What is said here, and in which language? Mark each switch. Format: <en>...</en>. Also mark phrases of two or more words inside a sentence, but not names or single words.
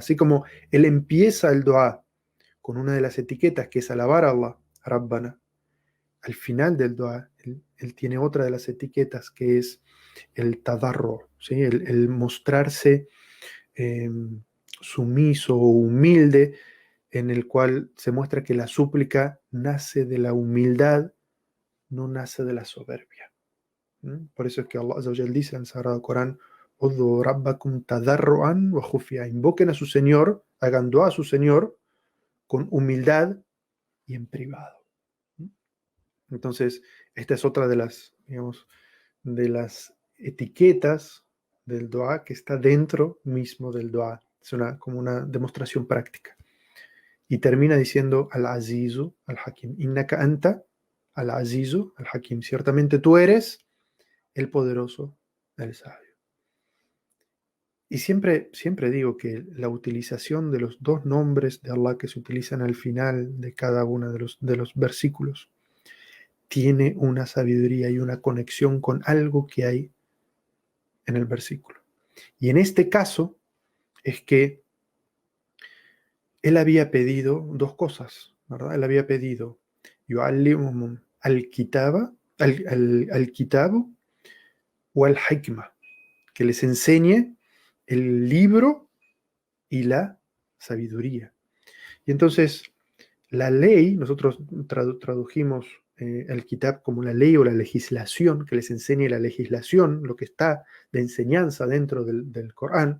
<es>Así como él empieza el dua con una de las etiquetas que es alabar a Allah, Rabbana, al final del dua, él tiene otra de las etiquetas que es el tadarro, ¿sí? El mostrarse eh, sumiso o humilde, en el cual se muestra que la súplica nace de la humildad, no nace de la soberbia. Por eso es que Allah</es> <ar>عز وجل</ar> <es>dice en el Sagrado Corán,</es> <ar>ادعوا ربكم تضرعا وخفية.</ar> <es>Invoquen a su Señor, hagan dua a su Señor con humildad y en privado. Entonces, esta es otra de las, digamos, de las etiquetas del dua que está dentro mismo del dua. Es como una demostración práctica.</es> <ar>Y termina diciendo العزيز الحكيم إنك أنت العزيز الحكيم.</ar> <es>Ciertamente tú eres el poderoso, el sabio. Y siempre digo que la utilización de los dos nombres de Allah que se utilizan al final de cada uno de los versículos tiene una sabiduría y una conexión con algo que hay en el versículo. Y en este caso es que él había pedido dos cosas, ¿verdad? Él había pedido</es> <ar>يعلمهم الكتاب الكتاب</ar> <es>o al-hikma, que les enseñe el libro y la sabiduría. Y entonces, la ley, nosotros tradujimos el kitab como la ley o la legislación, que les enseñe la legislación, lo que está de enseñanza dentro del Corán.</es>